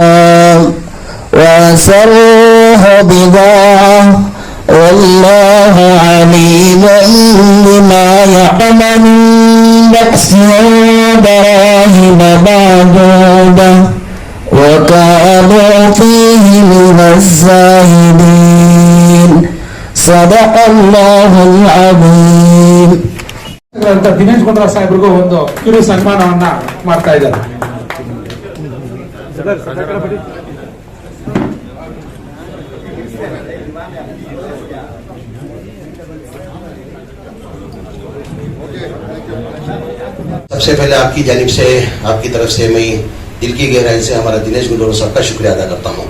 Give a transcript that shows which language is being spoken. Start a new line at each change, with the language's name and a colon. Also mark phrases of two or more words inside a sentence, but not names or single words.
Arabic: وأسروه بضاعة والله عليم بما يعملون بأس دراهم معدودة وكانوا فيه من الزاهدين صدق الله العظيم.
Kannada: ದಿನೇಶ್ ಗುಂಡ್ರಾವ್ ಸಾಹೇಬ್ರಿಗೂ ಒಂದು ಕಿರು ಸನ್ಮಾನವನ್ನ ಮಾಡ್ತಾ ಇದ್ದಾರೆ.
Urdu: سب سے پہلے آپ کی جانب سے آپ کی طرف سے میں دل کی گہرائی سے ہمارا دنیش گنڈور صاحب کا شکریہ ادا کرتا ہوں.